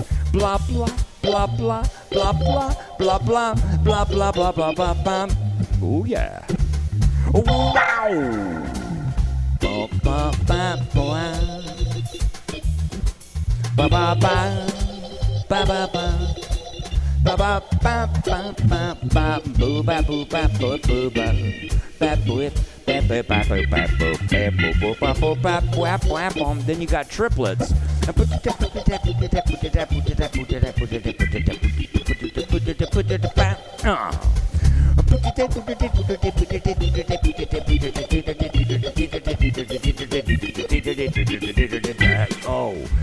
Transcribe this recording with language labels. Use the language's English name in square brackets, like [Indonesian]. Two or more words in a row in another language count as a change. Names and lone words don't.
[English] blah blah blah blah blah blah blah blah blah blah blah blah blah blah. Oh yeah. Wow. Ba ba ba ba ba ba ba ba ba. Ba ba ba ba ba ba boo ba boo ba boo boo ba ba boo ba ba ba ba ba boo ba boo ba boo ba whap whap. Then you got triplets. Oh.